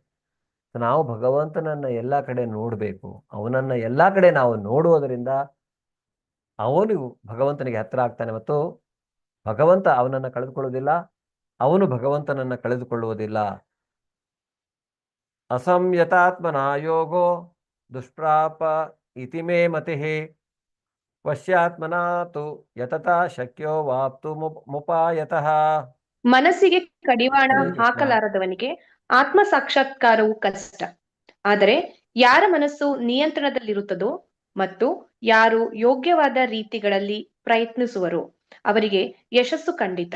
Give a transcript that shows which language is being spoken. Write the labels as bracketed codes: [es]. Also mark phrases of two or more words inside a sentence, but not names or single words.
[kn] ನಾವು ಭಗವಂತನನ್ನ ಎಲ್ಲ ಕಡೆ ನೋಡ್ಬೇಕು. ಅವನನ್ನ ಎಲ್ಲ ಕಡೆ ನಾವು ನೋಡುವುದರಿಂದ ಅವನು ಭಗವಂತನಿಗೆ ಹತ್ರ ಆಗ್ತಾನೆ ಮತ್ತು ಭಗವಂತ ಅವನನ್ನ ಕಳೆದುಕೊಳ್ಳುವುದಿಲ್ಲ, ಅವನು ಭಗವಂತನನ್ನ ಕಳೆದುಕೊಳ್ಳುವುದಿಲ್ಲ. [sa] ಅಸಂಯತಾತ್ಮನ ಯೋಗೋ ದುಷ್ಪ್ರಾಪ ಇತಿ ಮೇ ಮತಿಃ ವಶ್ಯಾತ್ಮನಾತು ಯತತಾ ಶಕ್ಯೋ ವಾಪ್ತು ಮುಪಾಯತಃ. [kn] ಮನಸ್ಸಿಗೆ ಕಡಿವಾಣ [sa] ಹರೇ ಕೃಷ್ಣ. [kn] ಹಾಕಲಾರದವನಿಗೆ ಆತ್ಮ ಸಾಕ್ಷಾತ್ಕಾರವು ಕಷ್ಟ. ಆದರೆ ಯಾರ ಮನಸ್ಸು ನಿಯಂತ್ರಣದಲ್ಲಿರುತ್ತದೋ ಮತ್ತು ಯಾರು ಯೋಗ್ಯವಾದ ರೀತಿಗಳಲ್ಲಿ ಪ್ರಯತ್ನಿಸುವರೋ ಅವರಿಗೆ ಯಶಸ್ಸು ಖಂಡಿತ.